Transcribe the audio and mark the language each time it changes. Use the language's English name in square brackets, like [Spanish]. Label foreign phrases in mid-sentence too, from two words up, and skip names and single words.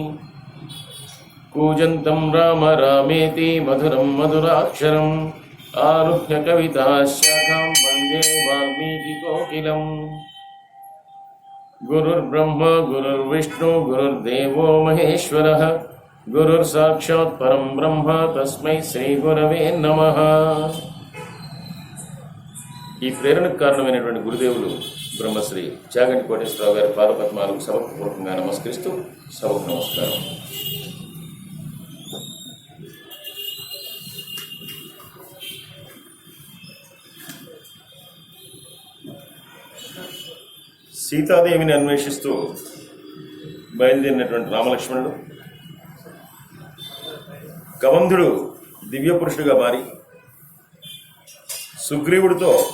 [Sanskrit] कूजन्तं राम रामेति मधुरं मधुराक्षरम् आरुह्य कविताशाखां वन्दे वाल्मीकिकोकिलम्। गुरुर्ब्रह्मा गुरुर्विष्णु गुरुर्देवो महेश्वरः गुरुर्साक्षात् परं ब्रह्म तस्मै శ్రీ గురవే నమః। [Telugu] ఈ ప్రేరణకు కారణమైనటువంటి గురుదేవులు బ్రహ్మశ్రీ చాగంటి కోటేశ్వరరావు గారి పాదపద్మాలకు సమర్పూర్వకంగా నమస్కరిస్తూ సభకు నమస్కారం. సీతాదేవిని అన్వేషిస్తూ బయలుదేరినటువంటి రామలక్ష్మణుడు కవంధుడు దివ్య పురుషుడిగా మారి సుగ్రీవుడితో